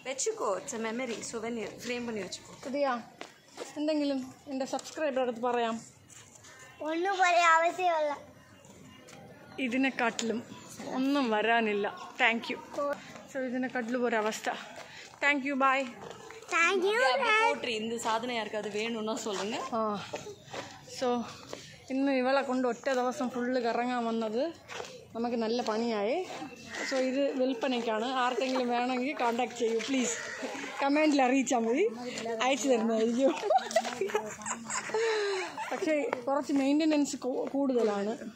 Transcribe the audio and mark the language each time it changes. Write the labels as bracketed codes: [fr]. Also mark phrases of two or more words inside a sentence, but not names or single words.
[ml] അതെയാ, എന്തെങ്കിലും എൻ്റെ സബ്സ്ക്രൈബറുടെ അടുത്ത് പറയാം. ഒന്നും പറയാൻ ആവശ്യമില്ല. ഇതിനെക്കാട്ടിലും ഒന്നും വരാനില്ല. [en] thank you. [ml] സോ ഇതിനെക്കാട്ടിലും ഒരവസ്ഥ. [en] thank you, bye. [ta] இந்த சாதனை யாருக்காவது வேணும்னா சொல்லுங்க. [ml] ஸோ ഇന്ന് ഇവളെ കൊണ്ട് ഒറ്റ ദിവസം ഫുള്ള് കറങ്ങാൻ വന്നത് നമുക്ക് നല്ല പണിയായി. സോ ഇത് വിൽപ്പനയ്ക്കാണ്. ആർക്കെങ്കിലും വേണമെങ്കിൽ കോൺടാക്ട് ചെയ്യൂ പ്ലീസ്. കമൻറ്റിൽ അറിയിച്ചാൽ മതി, അയച്ചു തരുന്നതായിരിക്കും. പക്ഷേ കുറച്ച് മെയിൻ്റനൻസ് കൂടുതലാണ്.